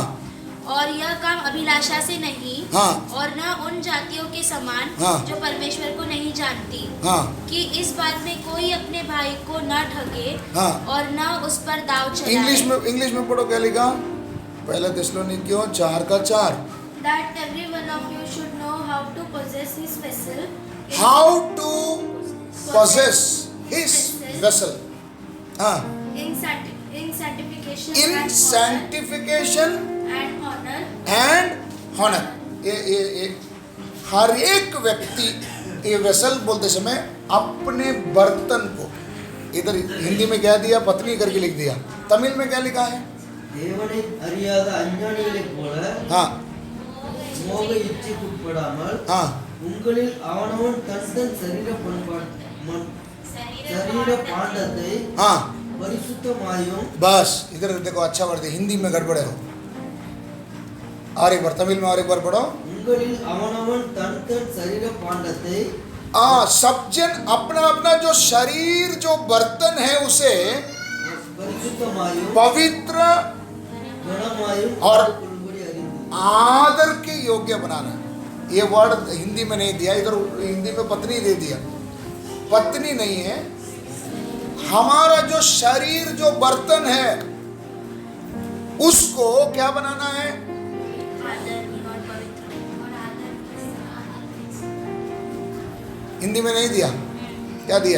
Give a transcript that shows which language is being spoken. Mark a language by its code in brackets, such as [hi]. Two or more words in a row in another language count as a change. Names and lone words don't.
[hi] और यह काम अभिलाषा से नहीं, हाँ। और न उन जातियों के समान, हाँ। जो परमेश्वर को नहीं जानती, हाँ। कि इस बात में कोई अपने भाई को न ठगे, हाँ। और न उस पर दाव चलाए। इंग्लिश में पढ़ो, क्या लिखा? पहला थिस्सलुनीकियों 4:4। [en] That every one of you should know how to possess his vessel. How to possess his vessel. हाँ। In sanctification In sanctification and honor. and honor. [hi] ये हर एक व्यक्ति ये वेसल बोलते समय अपने बर्तन को, इधर हिंदी में क्या दिया? पत्नी करके लिख दिया। तमिल में क्या लिखा है? [ta] தேவனை அறியாத அஞ்ஞானிகளைப் போல हाँ। மோக இச்சைக்குட்படாமல் हाँ। உங்களில் அவனவன் தன் தன் சரீர பாண்டத்தை हाँ। பரிசுத்தமாயும்। [hi] बस इधर देखो, अच्छा वर्ड है, हिंदी में गड़बड़ है। और एक बार तमिल में और एक बार पढ़ो। [ta] உங்களில் அவனவன் தன் தன் சரீர பாண்டத்தை [hi] सब जन अपना अपना जो शरीर जो बर्तन है उसे [ta] பரிசுத்தமாயும் पवित्र கனமாயும் और கொள்ளும்படி அறிந்து [hi] आदर के योग्य बनाना। ये वर्ड हिंदी में नहीं दिया, इधर हिंदी में पत्नी दे दिया। पत्नी नहीं है, हमारा जो शरीर जो बर्तन है उसको क्या बनाना है? हिंदी में नहीं दिया, क्या दिया?